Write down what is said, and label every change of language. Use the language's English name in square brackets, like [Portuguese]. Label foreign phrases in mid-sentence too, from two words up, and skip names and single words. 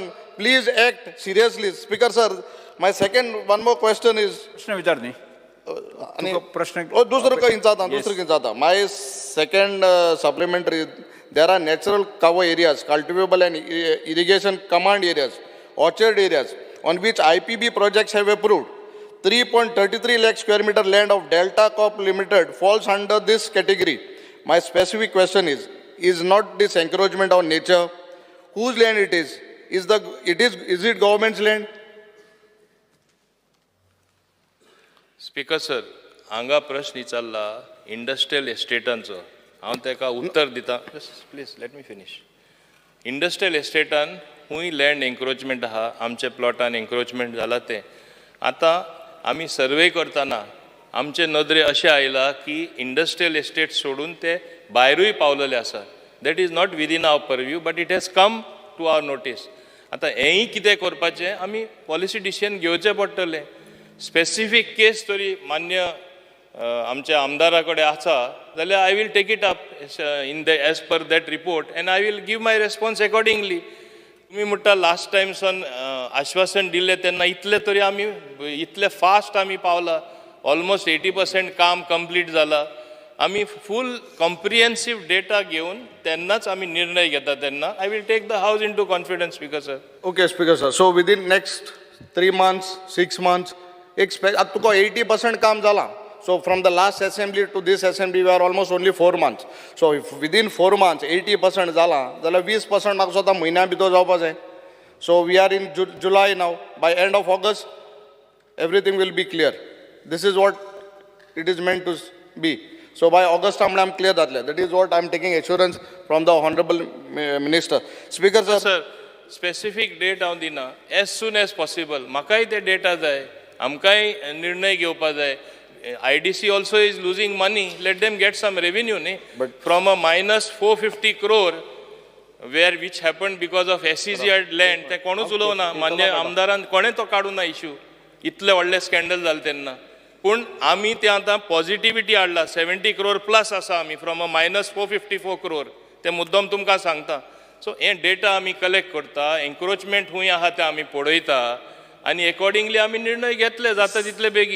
[English] please act seriously. Speaker sir, my second one more question is, [Konkani] प्रश्न विचार न्ही. आनी प्रश्न दुसरें खंयचा [English] my second supplementary, there are natural cover areas, cultivable and irrigation command areas, orchard areas on which IPB projects have approved. 3.33 lakh square meter land of Delta Corp Limited falls under this category. My specific question is not this encroachment on nature? Whose land it is? Is it government's land? Speaker sir, [Konkani] हांगा प्रश्न विचारला इंडस्ट्रियल एस्टेटांचो. हांव तेका उत्तर दिता. [English] please let me finish. [Konkani] इंडस्ट्रियल एस्टेटान हुंय [English] land encroachment [Konkani] आहा, आमचे प्लॉटान एन्क्रोचमेंट जाला ते. आतां आमी सर्वे करतना आमचे नदरे अशें आयला की [English] industrial estate [Konkani] सोडून ते भायरूय पावलेले आसा. [English] that is not within our purview, but it has come to our notice. [Konkani] आतां हेंय कितें करपाचें, आमी [English] policy decision [Konkani] घेवचें पडटलें. [English] specific case [Konkani] तरी मान्य आमच्या आमदारा कडेन आसा जाल्यार [English] I will take it up in the as per that report and I will give my response accordingly. [Konkani] तुम्ही म्हणटा [English] last time [Konkani] सन आश्वासन दिल्लें तेन्ना इतले तरी आमी इतले फास्ट आमी पावला. ऑलमोस्ट 80% काम कंप्लीट जाला. आमी [English] full comprehensive data [Konkani] घेवन तेन्नाच आमी निर्णय घेता. [English] तेन्ना I will take the house in to confidence. Speaker sir. okay Speaker sir, so within next 3 months, 6 months, [Konkani] आतां तुका 80% काम जालां. [English] So from the last assembly to this assembly we are almost only 4 months. So if within 4 months [Konkani] 80% जाला जाल्यार 20% म्हाका स्वता म्हयन्या भितर जावपा जाय. [English] So we are in July now. By end of August everything will be clear. This is what it is meant to be. So by August I'm clear [Konkani] जातले. [English] That is what I'm taking assurance from the honorable minister. Speaker sir. Sir, specific date [Konkani] हांव दिना. [English] As soon as possible. [Konkani] म्हाकाय ते डेटा जाय, आमकांय निर्णय घेवपा जाय. [English] IDC also is losing money. Let them get some revenue, but from a minus 450 crore, which happened because of SEZ land, [Konkani] ते कोणूच उलोवना. मान्य आमदारान कोणें तो काडूं ना इश्यू. इतले व्हडले स्कॅन्डल जालें तेन्ना. पूण आमी ते आतां पॉझिटिव्हिटी हाडला. 70 crore प्लस आसा आमी [English] from a [Konkani] minus 454 crore. ते मुद्दम तुमकां सांगता. सो हे डेटा आमी कलेक्ट करता, एन्क्रोचमेंट खूंय आहा ते आमी पळयता आनी अकॉर्डिंगली आमी निर्णय घेतले जाता तितले बेगीन.